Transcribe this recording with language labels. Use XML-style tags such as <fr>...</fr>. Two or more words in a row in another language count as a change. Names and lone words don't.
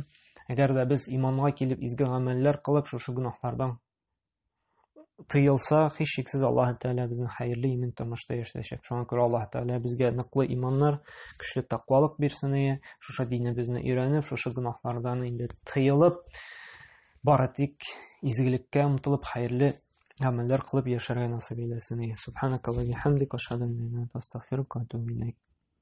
<tt>Әгәр дә без иманга килеп, изге гамәлләр кылып, шушы гөнаһлардан тыелса, һич шиксез Аллаһ Тәгалә безне хәерле имин тормышта яшәтәчәк. Шуңа күрә Аллаһ Тәгалә безгә ныклы иманнар, көчле тақвалык бирсен. Шушы динебезне өйрәнеп, шушы гөнаһлардан инде тыелып, бары тик изгелеккә омтылып, хәерле гамәлләр кылып яшәргә насыйп итсен.</tt> <ar>سبحانك اللهم وبحمدك أشهد أن لا إله إلا أنت أستغفرك وأتوب إليك.</ar>